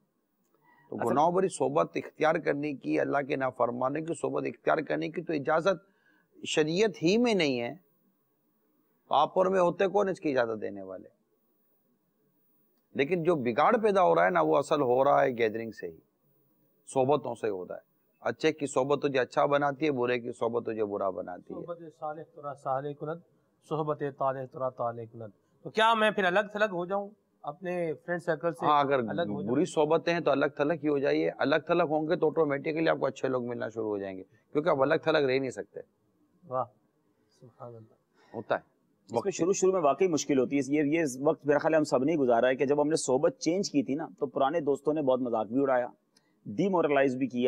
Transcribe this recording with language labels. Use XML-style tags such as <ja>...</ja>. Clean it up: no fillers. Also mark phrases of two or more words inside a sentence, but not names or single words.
<ur>تو گناہوں بھری صحبت اختیار کرنے کی، اللہ کے نافرمانے کی صحبت اختیار کرنے کی تو اجازت شریعت ہی میں نہیں ہے. تو آپ اور میں ہوتے کون اس کی اجازت دینے والے؟ لیکن جو بگاڑ پیدا ہو رہا ہے نا، وہ اصل ہو رہا ہے گیدرنگ سے ہی، صحبتوں سے ہوتا ہے. اچھے کی صحبت تجھے اچھا بناتی ہے، برے کی صحبت تجھے برا بناتی ہے.</ur> <fa>صحبت صالح ترا صالح کند، صحبت طالح ترا طالح کند.</fa> <ur>تو کیا میں پھر الگ تھلگ ہو جاؤں اپنے فرینڈ سرکل سے؟ ہاں، اگر الگ ہو بری صحبتیں ہیں تو الگ تھلگ ہی ہو جائیے. الگ تھلگ ہوں گے تو آٹومیٹکلی آپ کو اچھے لوگ ملنا شروع ہو جائیں گے، کیونکہ آپ الگ تھلگ رہ نہیں سکتے. واہ</ur> <ar>سبحان اللہ.</ar> <ur>ہوتا ہے اس میں شروع میں واقعی مشکل ہوتی ہے. یہ وقت میرا خیال ہم سب نے گزارا ہے کہ جب ہم نے صحبت چینج کی تھی نا، تو پرانے دوستوں نے بہت مذاق بھی اڑایا، ڈی مورلائز بھی کیا.</ur>